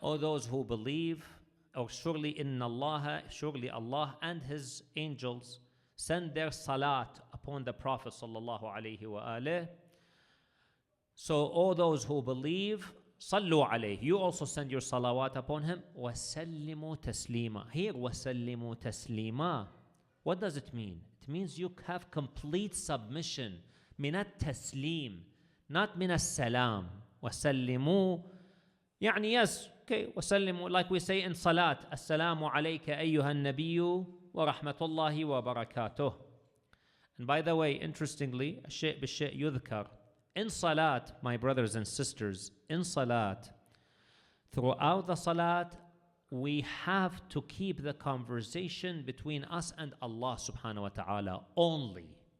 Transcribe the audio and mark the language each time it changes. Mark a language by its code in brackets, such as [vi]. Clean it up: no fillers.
[en] O those who believe, or surely surely Allah and His angels send their salat upon the Prophet sallallahu alaihi wasallam. So all those who believe, sallu alayhi, you also send your salawat upon him. [ar] وَسَلِّمُوا تَسْلِيمًا. Here, وَسَلِّمُوا تَسْلِيمًا. [en] What does it mean? It means you have complete submission. Minat taslim. not min as-salam. [ar] وَسَلِّمُوا يعني [en] yes, okay, [ar] وَسَلِّمُوا, [en] like we say in salat, [ar] السلام عليك أيها النبي ورحمة الله وبركاته. [en] And by the way, interestingly, [ar] الشيء بالشيء يذكر. [en] In salat, my brothers and sisters, in salat, throughout the salat, we have to keep the conversation between us and Allah subhanahu wa ta'ala only.